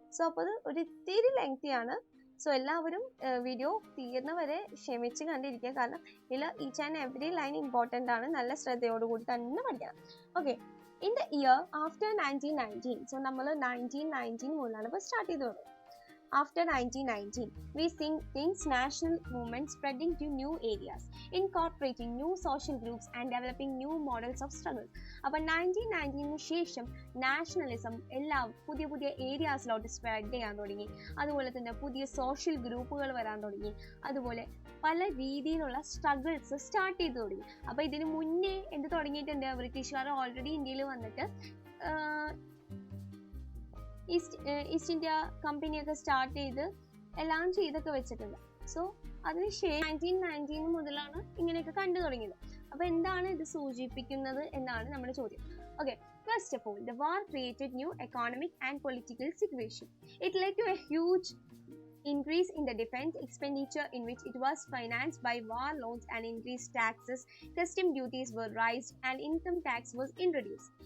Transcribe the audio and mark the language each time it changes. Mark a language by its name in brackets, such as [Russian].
[Malayalam] So അപ്പോൾ അത് ഒരു ഇത്തിരി ലെങ്തി ആണ്. സോ എല്ലാവരും വീഡിയോ തീർന്നവരെ ക്ഷമിച്ച് കണ്ടിരിക്കുക, കാരണം ഇതിൽ [English] each and every line important [Malayalam] ആണ്. നല്ല ശ്രദ്ധയോടുകൂടി തന്നെ പഠിക്കണം. Okay, [English] in the year after 1919, [Malayalam] so നമ്മൾ 1919 മുതലാണ് ഇപ്പോൾ സ്റ്റാർട്ട് ചെയ്ത് വരുന്നത്. [English] After 1919, we see things national movement spreading to new areas, incorporating new social groups and developing new models of struggle. [Malayalam] അപ്പോൾ 1919 ശേഷം നാഷണലിസം എല്ലാം പുതിയ പുതിയ ഏരിയാസിലോട്ട് സ്പ്രെഡ് ചെയ്യാൻ തുടങ്ങി. അതുപോലെ തന്നെ പുതിയ സോഷ്യൽ ഗ്രൂപ്പുകൾ വരാൻ തുടങ്ങി. അതുപോലെ പല രീതിയിലുള്ള സ്ട്രഗിൾസ് സ്റ്റാർട്ട് ചെയ്ത് തുടങ്ങി. അപ്പോൾ ഇതിന് മുന്നേ എന്ത് തുടങ്ങിയിട്ടുണ്ട്? ബ്രിട്ടീഷുകാർ ഓൾറെഡി ഇന്ത്യയിൽ വന്നിട്ട് ഈസ്റ്റ് ഇന്ത്യ കമ്പനിയൊക്കെ സ്റ്റാർട്ട് ചെയ്ത് എല്ലാം ചെയ്തൊക്കെ വെച്ചിട്ടുണ്ട്. സോ അതിനുശേഷം 1919 മുതലാണ് ഇങ്ങനെയൊക്കെ കണ്ടു തുടങ്ങിയത്. അപ്പോൾ എന്താണ് ഇത് സൂചിപ്പിക്കുന്നത് എന്നാണ് നമ്മുടെ ചോദ്യം. [English] Okay, first of all, the war created new economic and political situation. It led to a huge increase in the defense expenditure, in which it was financed by war loans and increased taxes. Custom duties were raised and income tax was introduced.